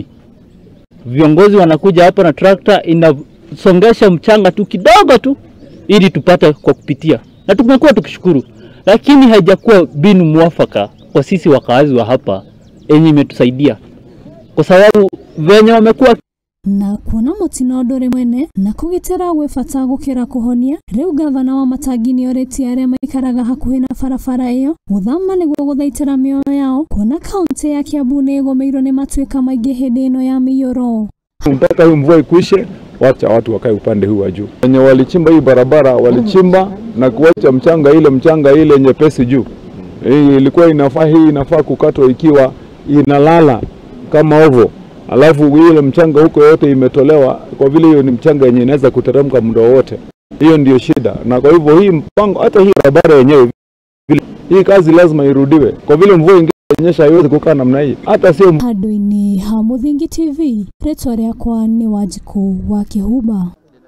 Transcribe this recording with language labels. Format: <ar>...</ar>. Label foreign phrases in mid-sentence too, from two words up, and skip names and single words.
<sw>Viongozi wanakuja hapa na trakta inasongesha mchanga tu kidogo tu ili tupate kwa kupitia. Na tumekuwa tukishukuru. Lakini haijakuwa binu mwafaka kwa sisi wakazi wa hapa yenye imetusaidia. Kwa sababu venye wamekuwa</sw> <ki>na kuona mũtino ndũrĩ mwene na kũgitĩra gwĩ bata gũkĩra kũhonia. Rĩu gavana Wamatangi nĩorĩtie arĩa maikaraga hakuhĩ na barabara ĩyo gũthama nĩguo gũthaitĩra mĩoyo yao kuona kaunti ya Kiambu nĩĩgũmĩirwo nĩ matuĩka maingĩ hĩndĩ ĩno ya mĩiyũro.</ki> <sw>Mpaka hii mvua ikwishe, wacha watu wakae upande huu wa juu. Wenye walichimba hii barabara walichimba na kuacha mchanga ile nyepesi juu. Hii ilikuwa inafaa kukatwa ikiwa inalala kama ovo. Alafu ile mchanga huko yote imetolewa kwa vile hiyo ni mchanga yenye inaweza kuteremka muda wote. Hiyo ndio shida. Na kwa hivyo hii mpango hata hii barabara yenyewe hii kazi lazima irudiwe. Kwa vile mvua ingenyesha haiwezi kukaa namna hii. Hata sio</sw> <ki>Handũ-inĩ ha Mũthingi TV, rĩtwa rĩakwa nĩ Wanjikũ wa Kĩhumba.</ki>